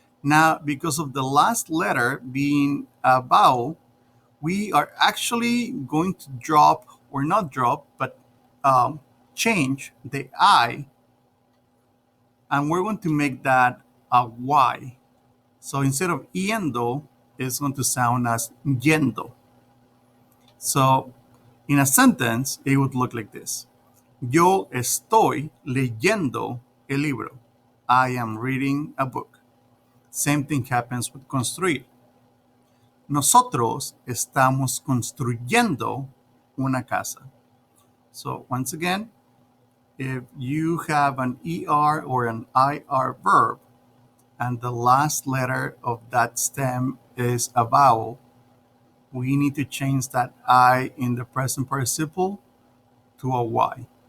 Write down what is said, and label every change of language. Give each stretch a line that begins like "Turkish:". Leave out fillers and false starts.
English: Now, because of the last letter being a vowel, we are actually going to drop, or not drop, but change the I, and we're going to make that a Y. So instead of yendo, it's going to sound as yendo. So in a sentence, it would look like this.
Spanish: Yo estoy leyendo el libro.
English: I am reading a book. Same thing happens with construir.
Spanish: Nosotros estamos construyendo una casa.
English: So once again, if you have an ER or an IR verb and the last letter of that stem is a vowel, we need to change that I in the present participle to a Y.